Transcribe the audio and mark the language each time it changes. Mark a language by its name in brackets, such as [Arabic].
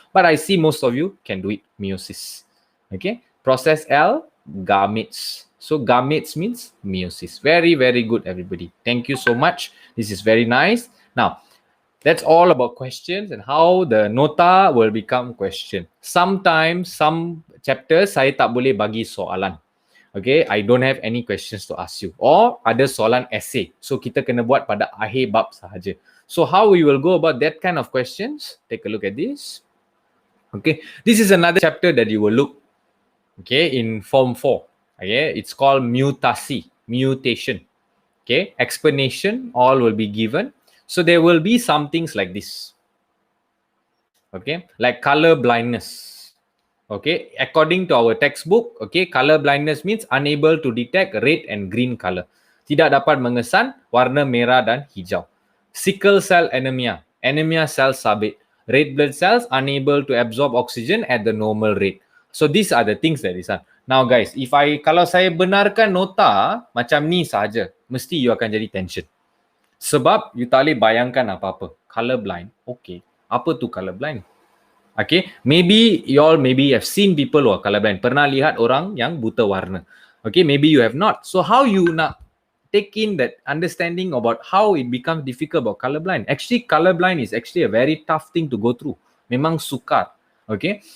[English] But I see most of you can do it. Meiosis. Okay. Process L, gametes. So gametes means meiosis. Very, very good, everybody. Thank you so much. This is very nice. Now, that's all about questions and how the nota will become question. Sometimes some chapters [Malay] saya tak boleh bagi soalan. [English] Okay, I don't have any questions to ask you. Or [Malay] ada soalan [English] essay. So [Malay] kita kena buat pada akhir bab sahaja. [English] So how we will go about that kind of questions? Take a look at this. Okay, this is another chapter that you will look. Okay, in form 4. Okay, it's called mutasi, mutation. Okay, explanation all will be given. So there will be some things like this. Okay, like color blindness. Okay, according to our textbook, okay, color blindness means unable to detect red and green color. [Malay] Tidak dapat mengesan warna merah dan hijau. [English] Sickle cell anemia, anemia cells sabit. Red blood cells unable to absorb oxygen at the normal rate. So these are the things that is. [Malay] Now guys, kalau saya benarkan nota macam ni saja, mesti you akan jadi tension. Sebab you tak boleh bayangkan apa-apa. [English] Color blind. Okay. [Malay] Apa tu [English] color blind? Okay. Maybe you all have seen people who are colorblind. [Malay] Pernah lihat orang yang buta warna. [English] Okay. Maybe you have not. So how you nak take in that understanding about how it becomes difficult about colorblind? Actually, colorblind is actually a very tough thing to go through. [Malay] Memang sukar. [English] Okay.